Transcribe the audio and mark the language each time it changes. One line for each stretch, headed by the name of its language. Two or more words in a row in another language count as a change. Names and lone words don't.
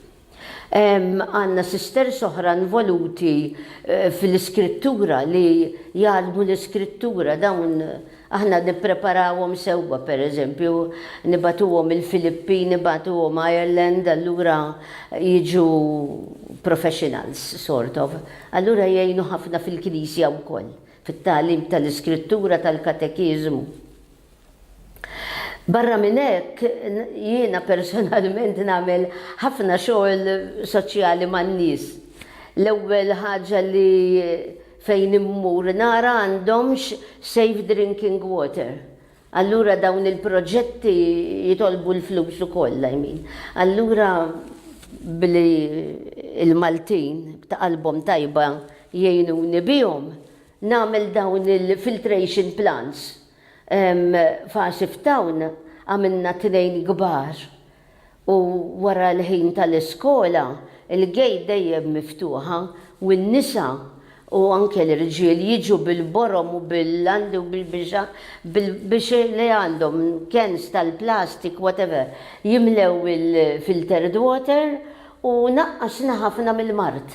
Maltese: Għanna sisters oħra involuti fil-iskrittura li jgħalmu l-iskrittura dawn aħna nippreparawhom sewwa pereżempju nibatuhom il-Filippin, nibatuhom Ireland, allura jiġu
English: professionals sort of.
Maltese: Allura jgħinu ħafna fil-Knisja wkoll fit-tagħlim tal-iskrittura tal-katekiżmu. Barra minn hekk jiena personalment nagħmel ħafna xogħol soċjali man-nies. L-ewwel ħaġa li fejn immur nara għandhomx
English: safe drinking water.
Maltese: Allura dawn il-proġetti jitolbu l-flus ukoll, Allura billi il-Maltin ta' qalbhom tajba jgħinuni bihom nagħmel dawn il-
English: filtration plants.
Maltese: F'Asif Town għamilna 2 kbar u wara l-ħin tal-iskola il-gejt dejjem miftuħa u n-nisa u anke l-irġiel jiġu bil-borom u bil-landi u bil-biex li għandhom kens tal-plastik, whatever, jimlew il-
English: filtered water
Maltese: u naqqasna ħafna mill-mart.